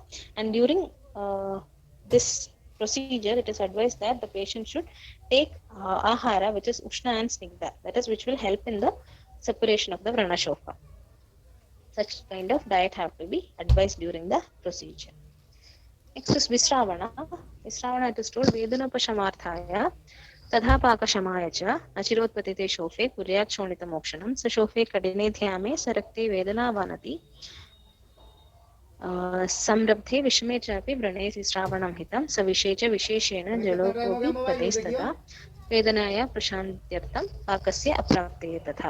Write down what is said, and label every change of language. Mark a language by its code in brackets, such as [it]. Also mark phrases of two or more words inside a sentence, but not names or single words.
[en] And during this procedure, it is advised that the patient should take ahara, which is Ushna and Snigdha, that is, which will help in the separation of the [sa] Vrana Shofa. [en] Such kind of diet have to be advised during the procedure. Next is Visravana. Visravana, it is told [sa] Vedana Pashamarthaya Tadha Pakashamaaya cha Achirotpatite Shofe Kuryat Shonita Mokshanam Sa Shofe Kadine Dhyame Sarakte Vedana Vanati Samrabdhe Vishme Chapi Vrane Visravanam Hitam Savishecha Visheshena Jalokopi Padestata Vedanaya Prashantyartam Pakasya Aprapte Tatha.